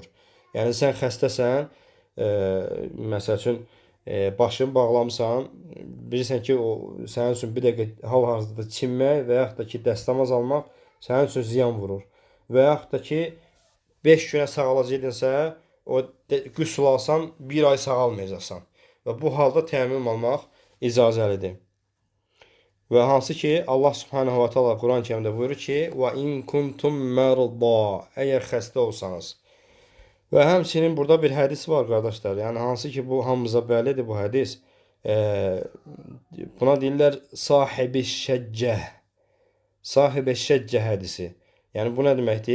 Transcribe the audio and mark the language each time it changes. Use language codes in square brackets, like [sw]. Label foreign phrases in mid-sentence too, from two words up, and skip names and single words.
[az] Yəni sən xəstəsən, məsəl üçün başını bağlamısan, bilirsən ki, o sənin üçün bir dəqiqə hal-hazırda çinmək və yaxud da ki, dəstəmaz almaq sənin üçün ziyan vurur. Və yaxud da ki, 5 günə sağalacaqdınsə, o qüsl alsan, 1 ay sağalmayacaqsan. Və bu halda teyemmüm almaq icazəlidir. Və hansı ki, Allah [ar] سبحانه وتعالى [az] Quran-ı Kərimdə buyurur ki, [ar] وإن كنتم مرضى, [az] əgər xəstə olsanız. Və həmçinin burada bir hədis var, qardaşlar. Yəni hansı ki, bu hamımıza bəllidir bu hədis. Buna deyirlər sahibi şəccəh. Sahibi şəccəh hədisi. Yəni bu nə deməkdir?